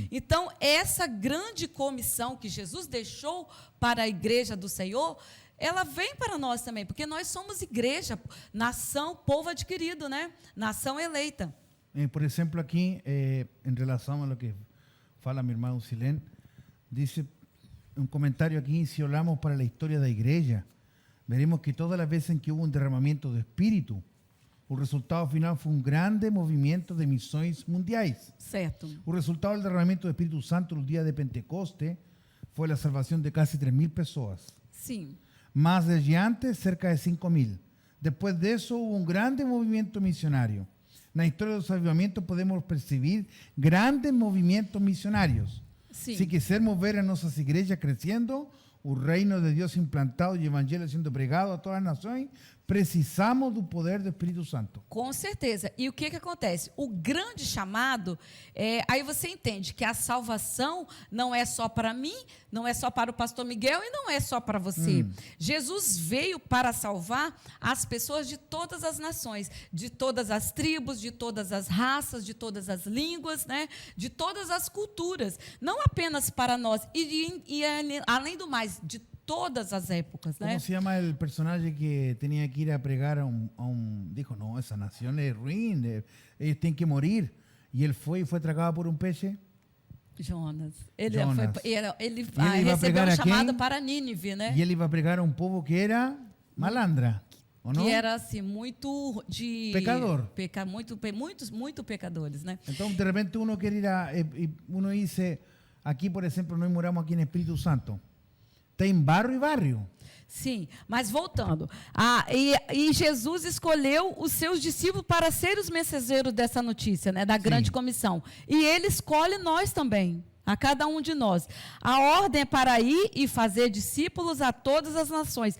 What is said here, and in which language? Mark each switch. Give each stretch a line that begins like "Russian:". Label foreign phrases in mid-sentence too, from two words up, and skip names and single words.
Portuguese: Então, essa grande comissão que Jesus deixou para a igreja do Senhor, ela vem para nós também, porque nós somos igreja, nação, povo adquirido, né? Nação eleita. Por exemplo, aqui, em relação a
Spanish: lo que
Portuguese: fala mi irmão Silén,
Spanish: dice un comentario aquí: si hablamos para la historia de la iglesia, veremos que todas las veces en que hubo un derramamiento de espíritu, o resultado final fue un grande movimiento de misiones mundiales.
Portuguese: Certo.
Spanish: El resultado del derramamiento del Espíritu Santo el día de Pentecostés fue la salvación de casi 3.000 personas.
Portuguese: Sim.
Spanish: Más desde antes, cerca de 5.000. Después de eso hubo un grande movimiento misionario. En la historia de los avivamientos podemos percibir grandes movimientos misionarios.
Portuguese: Sim.
Spanish: Si quisermos ver a nuestras iglesias creciendo, un reino de Dios implantado y evangelio siendo pregado a todas las naciones,
Portuguese: precisamos do poder do Espírito Santo. Com certeza. E o que acontece? O grande chamado, aí você entende que a salvação não é só para mim, não é só para o pastor Miguel e não é só para você. Jesus veio para salvar as pessoas de todas as nações, de todas as tribos, de todas as raças, de todas as línguas, né? De todas as culturas. Não apenas para nós. E além do mais, de todas as épocas, né?
Spanish: ¿Cómo se llama el personaje que tenía que ir a pregar a un dijo, no, esa nación es ruin, ellos tienen que morir? Y él fue y fue tragado por un peixe. Jonas. Jonas.
Portuguese: Ele
Spanish: iba
Portuguese: recebeu um chamado quem? para Nínive, né?
Spanish: Y él iba a pregar a un povo que era malandra, ¿o no?
Portuguese: Que era assim, muito de... Pecador. Muito pecadores, né?
Spanish: Entonces, de repente uno quiere uno dice, aquí, por ejemplo, no moramos aquí en Espíritu Santo.
Portuguese: Tem barro e barrio. Sim, mas voltando. E Jesus escolheu os seus discípulos para ser os mensageiros dessa notícia, né, da grande comissão. E ele escolhe nós também, a cada um de nós. A ordem é para ir e fazer discípulos a todas as nações.